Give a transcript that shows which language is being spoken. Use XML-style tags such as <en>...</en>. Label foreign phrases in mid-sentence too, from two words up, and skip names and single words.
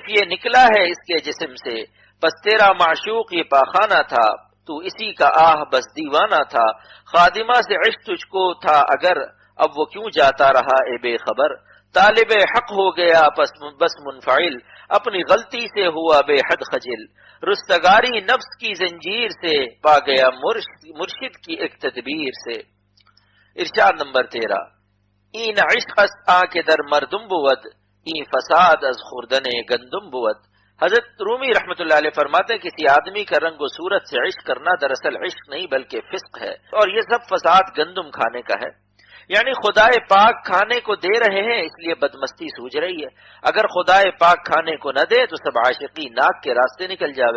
<ur>یہ نکلا ہے اس کے جسم سے، بس تیرا معشوق یہ پاخانہ تھا، تو اسی کا آہ بس دیوانہ تھا، خادمہ سے عشق تجھ کو تھا اگر، اب وہ کیوں جاتا رہا اے بے خبر، طالب حق ہو گیا بس منفعل، اپنی غلطی سے ہوا بے حد خجل، رستگاری نفس کی زنجیر سے پا گیا مرشد کی ایک تدبیر سے۔ ارشاد نمبر 13،</ur> <fa>این عشق است آ کے در مردم بود، این فساد از خوردن گندم بود،</fa> <ur>حضرت رومی</ur> <ar>رحمۃ اللہ علیہ</ar> <ur>فرماتے ہیں کسی آدمی کا رنگ و صورت سے عشق کرنا دراصل عشق نہیں بلکہ فسق ہے، اور یہ سب فساد گندم کھانے کا ہے، یعنی خدائے پاک کھانے کو دے رہے ہیں اس لیے بدمستی سوج رہی ہے، اگر خدائے پاک کھانے کو نہ دے تو سب عاشقی ناک کے راستے نکل جاوے۔</ur>